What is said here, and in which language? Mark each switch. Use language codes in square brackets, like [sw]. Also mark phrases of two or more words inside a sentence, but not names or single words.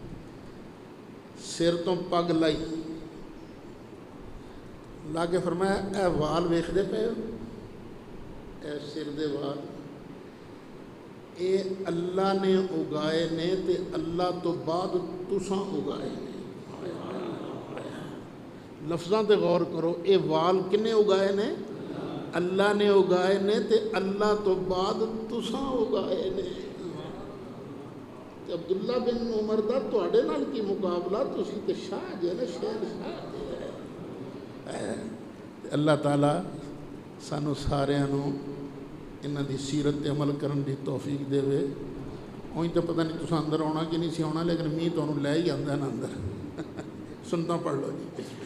[pa] سر تو پگ لائی لا کے فرمایا اے وال ویکھدے پے ہو اے سر دے وال اے اللہ نے اگائے نے تے اللہ تو بعد تساں اگائے نے. لفظاں تے غور کرو. اے وال کنے اگائے نے؟ اللہ نے اگائے نے تے اللہ تو بعد تساں اگائے نے. تے عبداللہ بن عمر دا تواڈے نال کی مقابلہ تسی تے شاہ جے نا شہر شاہ جے. اللہ تعالیٰ سانو ساریاں نو انہاں دی سیرت تے عمل کرن دی توفیق دے وے. اوہی تو پتہ نہیں تساں اندر آنا کہ نہیں سی آنا لیکن می تانوں لے ہی آندا نا اندر. سنتا پڑھ لو جی.